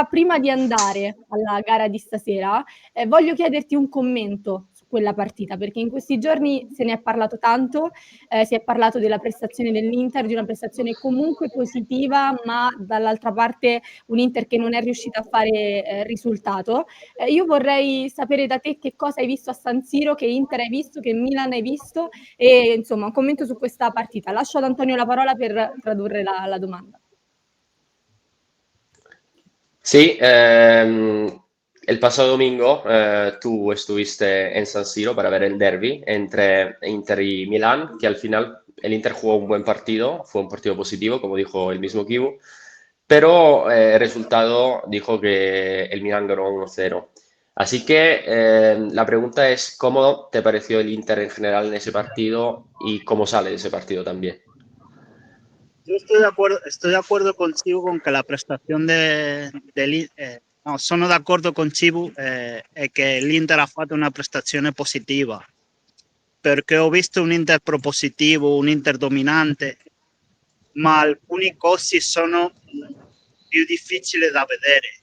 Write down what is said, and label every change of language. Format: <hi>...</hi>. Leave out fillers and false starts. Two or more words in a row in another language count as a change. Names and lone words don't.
<it>Prima di andare alla gara di stasera, voglio chiederti un commento su quella partita, perché in questi giorni se ne è parlato tanto, si è parlato della prestazione dell'Inter, di una prestazione comunque positiva, ma dall'altra parte un Inter che non è riuscita a fare risultato. Io vorrei sapere da te che cosa hai visto a San Siro, che Inter hai visto, che Milan hai visto e insomma un commento su questa partita. Lascio ad Antonio la parola per tradurre la domanda.</it> <es>Sí, el pasado domingo tú estuviste en San Siro para ver el derby entre Inter y Milán, que al final el Inter jugó un buen partido, fue un partido positivo, como dijo el mismo Kibu, pero el resultado dijo que el Milán ganó 1-0. Así que la pregunta es, ¿cómo te pareció el Inter en general en ese partido y cómo sale de ese partido también? Yo estoy de acuerdo con Chibu con</es> <it>che la prestazione no, sono d'accordo con Chibu che l'Inter ha fatto una prestazione positiva, perché ho visto un Inter propositivo, un Inter dominante, ma alcuni cosi sono più difficili da vedere.</it>